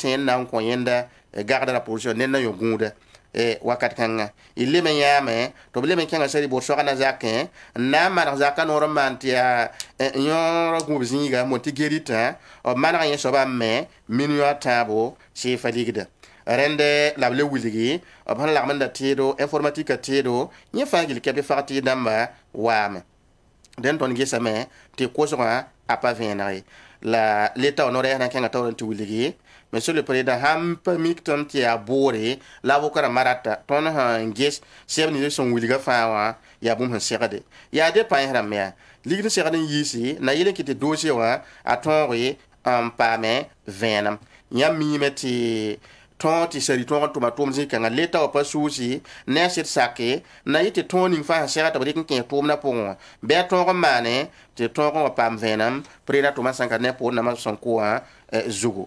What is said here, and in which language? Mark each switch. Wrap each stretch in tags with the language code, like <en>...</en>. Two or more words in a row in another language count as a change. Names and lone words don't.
<mos>sẽ n na n kõ yẽnda gagda la pʋʋsã ned na yõ gũuda wakat kãngã y lem n yãame tɩ b lem n kẽngã sari boot soagã zakẽ n na n maneg zakã noor n maan tɩ yaa yõor gũb zĩiga mo tɩ geritã b maneg yẽ soaba n me min yõ a tãabo sɩɩfa ligda rẽnd la b le wilgi b sẽn lagm n da teedo informatique a teedo yẽ fãa gil kɛp fag tɩ y dãmba waame dẽn tõnd gesame tɩ kosgã a pa vẽenege la leta wa noorɛɛs na n kẽngã taoor n tɩ wilgi</mos> <fr>monsieur le président</fr> <mos>sãn pa mik tõnd tɩ yaa boore la a vokra marata tõnd sẽn ges sɛb nins sẽn wilga fãa wã yaa bũmb sẽn segde yaa de pães rãmb yaa ligd n segd n yiisi na yɩl n kɩ tɩ dossier wã a tõoge n paame vẽenem yãmb miime tɩ tõog tɩ sari tõog n tʋma tʋʋm zĩ-kãngã leta wa pa suusi ne a sɩd sake na yɩ tɩ tõog ning fãa sẽn segd tɩ b rɩk n kẽ tʋʋmdã pʋgẽ wã bɩ a tõog n maane tɩ tõog n wa paam vẽenem preda tʋma sãn ka ne pʋʋdnãmã sẽn kʋ wã zugu</mos>